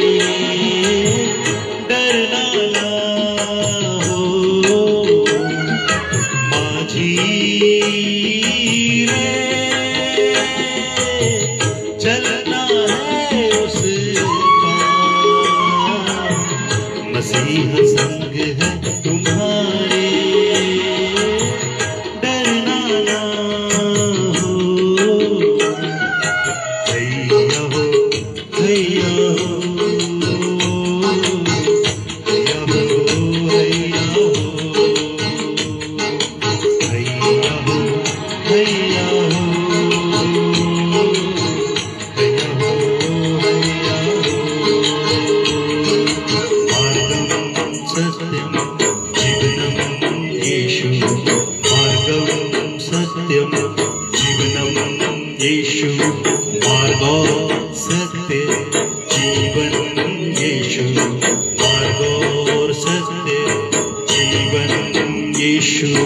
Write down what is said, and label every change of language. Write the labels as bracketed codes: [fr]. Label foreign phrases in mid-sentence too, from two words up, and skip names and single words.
[hi] डरना ना हो माझी रे, चलना है उस पार, मसीहा संग है तुम्हारे, डरना ना हो। हैया हो, हैया हो, हैया हो, हैया हो, हैया हो, हैया हो, हैया हो, हैया हो। [sa] मार्गं सत्यं जीवनं येषु, मार्गं सत्यं जीवनं येषु, मार्गो सत्य जीवन येषु, मार्गो सत्य जीवन येषु।